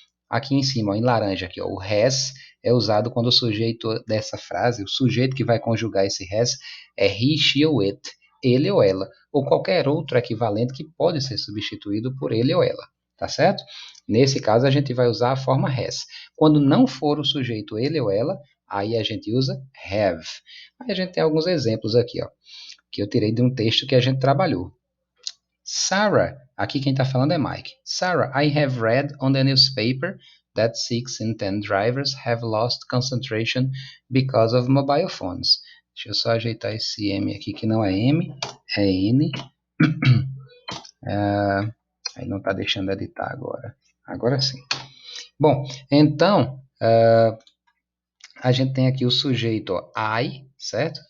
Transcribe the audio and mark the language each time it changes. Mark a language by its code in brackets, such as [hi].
[pt] Aqui em cima, ó, em laranja, aqui, ó, o has é usado quando o sujeito dessa frase, o sujeito que vai conjugar esse has é he, she ou it, ele ou ela, ou qualquer outro equivalente que pode ser substituído por ele ou ela, tá certo? Nesse caso, a gente vai usar a forma has. Quando não for o sujeito ele ou ela, aí a gente usa have. Aí a gente tem alguns exemplos aqui, ó, que eu tirei de um texto que a gente trabalhou. Sarah, aqui quem está falando é Mike. [en] Sarah, I have read on the newspaper that 6 in 10 drivers have lost concentration because of mobile phones. [pt] Deixa eu só ajeitar esse M aqui, que não é M, é N. Aí não está deixando editar agora. Agora sim. Bom, então, a gente tem aqui o sujeito ó, I, certo?